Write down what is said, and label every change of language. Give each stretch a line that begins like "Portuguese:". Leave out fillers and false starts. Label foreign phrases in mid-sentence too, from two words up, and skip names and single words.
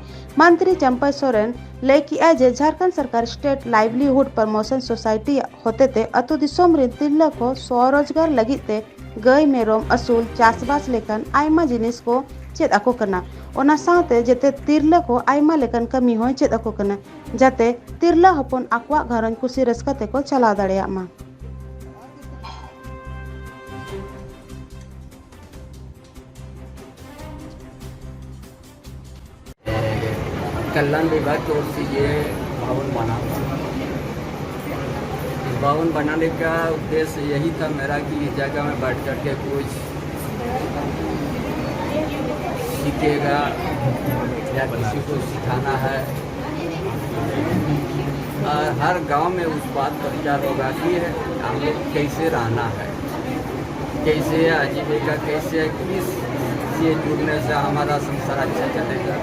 Santali: मंत्री चंपाई सोरेन लय किया जे झारखंड सरकार स्टेट लाइवलीहुड प्रमोशन सोसाइटी होते ते अतु दिसोम रे तिरला को स्वरोजगार लगित ते गई मेरोम असूल चासबास लेकन आयमा जिनिस को चेद आको कना। ओना साथे जेते तिरला को आयमा लेकन कमी होय चेद आको कना जाते तिरला हपन आकवा घरन खुशी रस्का ते को चला दाड़ेया मा।
Hindi: कल्याण विभाग की ओर से ये भवन बना। इस भवन बनाने का उद्देश्य यही था मेरा कि इस जगह में बैठ कर के कुछ सीखेगा या किसी को सिखाना है और हर गांव में उस बात पर प्रचार होगा कि हम लोग कैसे रहना है, कैसे आजीविका, कैसे किस से जुड़ने से हमारा संसार अच्छा चलेगा।